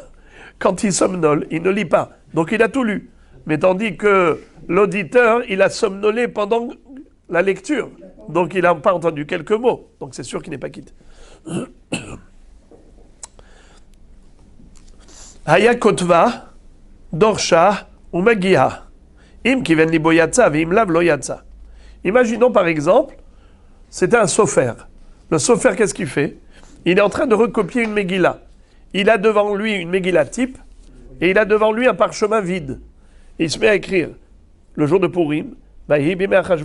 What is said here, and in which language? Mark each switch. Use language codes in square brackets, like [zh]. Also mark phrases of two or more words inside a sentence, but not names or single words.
[fr] Quand il somnole, il ne lit pas. Donc il a tout lu. Mais tandis que l'auditeur, il a somnolé pendant la lecture. Donc il n'a pas entendu quelques mots. Donc c'est sûr qu'il n'est pas quitte. [he] היה כותבה, דורשה, או מגיהה. אם כיוון ליבו יצא, ואם לאו לא יצא. [fr] Imaginons par exemple, c'était un sofer. Le sofer, qu'est-ce qu'il fait ? Il est en train de recopier une Megillah. Il a devant lui une Megillah type, et il a devant lui un parchemin vide. Et il se met à écrire, le jour de Purim, [he] ויהי בימי אחשורוש.